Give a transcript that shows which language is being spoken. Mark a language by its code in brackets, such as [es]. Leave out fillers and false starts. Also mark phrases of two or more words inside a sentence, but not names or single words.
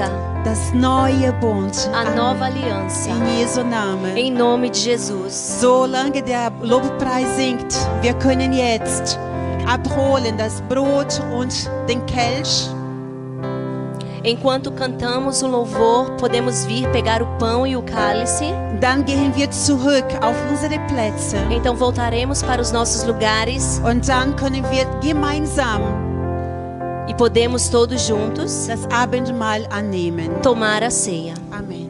[de] Das neue Bund. [pt] a nova aliança. [de] In Jesu Namen. [pt] Em nome de Jesus. [de] Solange der Lobpreis singt, wir können jetzt abholen das Brot und den Kelch. [pt] Enquanto cantamos o louvor, podemos vir pegar o pão e o cálice. [de] Dann gehen wir zurück auf unsere Plätze. [pt] Então voltaremos para os nossos lugares [de] Und dann können wir gemeinsam [pt] e podemos todos juntos [de] das Abendmahl annehmen. [pt] tomar a ceia. Amen.